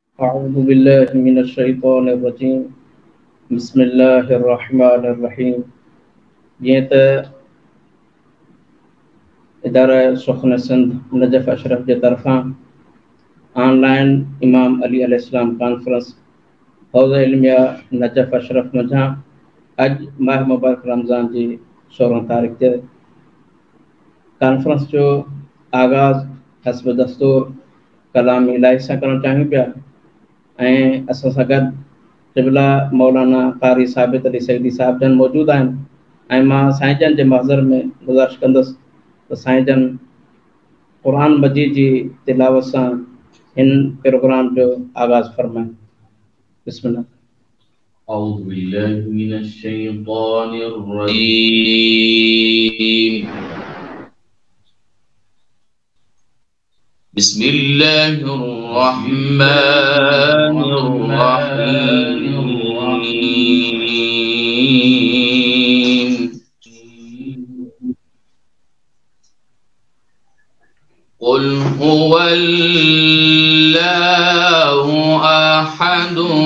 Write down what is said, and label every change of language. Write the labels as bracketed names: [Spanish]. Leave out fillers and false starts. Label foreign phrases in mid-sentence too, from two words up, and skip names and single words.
[Arabic] أعوذ بالله من الشيطان الرجيم بسم الله الرحمن الرحيم [Sindhi] जीअं त इदारा सुख़न सिंध नजफ़ अशरफ जे तरफ़ां ऑनलाइन इमाम अली अलैहिस्सलाम कॉन्फ्रेंस हौज़ इल्मिया नजफ़ अशरफ मंझां अॼु माह मुबारक रमज़ान जी 16 तारीख़ ते कॉन्फ्रेंस जो आगाज़ हस्ब दस्तूर कलाम इलाही सां करणु चाहियूं पिया ऐं असां सां गॾु क़िबला मौलाना क़ारी साबित अली सईदी साहिब जन मौजूद आहिनि ऐं मां साईं जन जे महज़र में गुज़ारिश कंदुसि त साईं जन क़ुरान मजीद जी तिलावत सां इन प्रोग्राम जो आगाज़ फरमाएं। बिस्मिल्लाह। [Arabic] أعوذ بالله من الشيطان الرجيم بسم الله الرحمن الرحيم قل هو الله أحد